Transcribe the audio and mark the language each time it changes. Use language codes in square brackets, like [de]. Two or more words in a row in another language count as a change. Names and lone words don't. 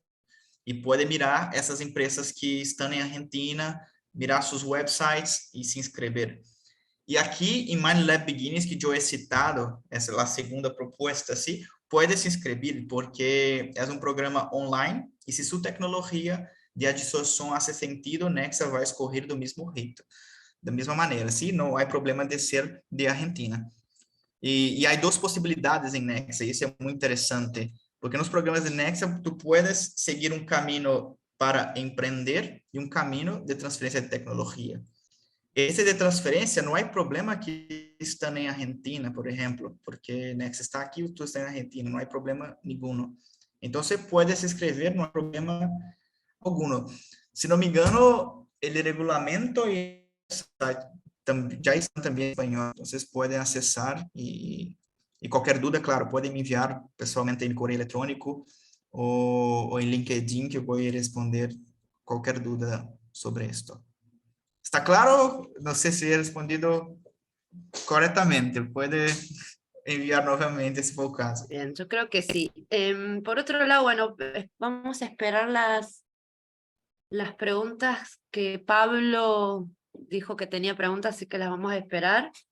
[es] Y puede mirar esas empresas que están en Argentina, mirar sus websites y se inscribir. Y aquí en MindLab Beginnings, que yo he citado, esa es la segunda propuesta, ¿sí? Puedes inscribir porque es un programa online y si su tecnología de adsorción hace sentido, Nexa va a escoger [pt] do mismo jeito, da mesma maneira, [es] ¿sí? No hay problema de ser de Argentina. Y hay dos posibilidades en Nexa, y eso es muy interesante, porque en los programas de Nexa tú puedes seguir un camino para emprender y un camino de transferencia de tecnología. [pt] Esse de transferência, não há problema que estão em Argentina, por exemplo, porque Nexa está aqui, tu está em Argentina, não há problema nenhum. Então, você pode se inscrever, não há problema algum. Se não me engano, o regulamento já está também em espanhol, então vocês podem acessar e qualquer dúvida, claro, podem me enviar pessoalmente em correio eletrônico ou em LinkedIn, que eu vou responder qualquer dúvida sobre isso. [es] ¿Está claro? No sé si he respondido correctamente. Puede enviar nuevamente si fue el caso. Bien, yo creo que sí. Por otro lado, bueno, vamos a esperar las preguntas que Pablo dijo que tenía preguntas, así que las vamos a esperar.